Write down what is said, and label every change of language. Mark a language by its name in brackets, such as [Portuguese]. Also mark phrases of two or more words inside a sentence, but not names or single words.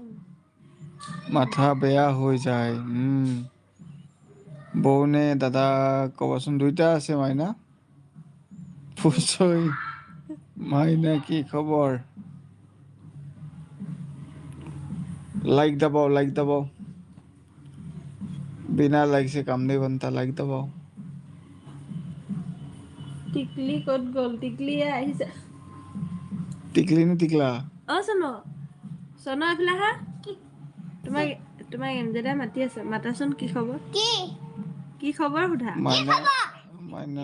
[Assamese] মাথা বেয়া হৈ যায়। বৌ নে দাদা ক'বচোন, দুইটা আছে মাইনা। ফুচৈ মাইনা কি খবৰ? [Hindi] लाइक दबाओ, लाइक दबाओ। বিনা লাইक से काम नहीं बनता, लाइक दबाओ। [Assamese] টিকলি ক'ত গ'ল? টিকলি আহিছে। টিকলি নে টিকলা? অ' চনো এইফালে আহা। তোমাক এমজেদাই মাতি আছে, মাতাচোন কি খবৰ? কি খবৰ সোধা? মাইনা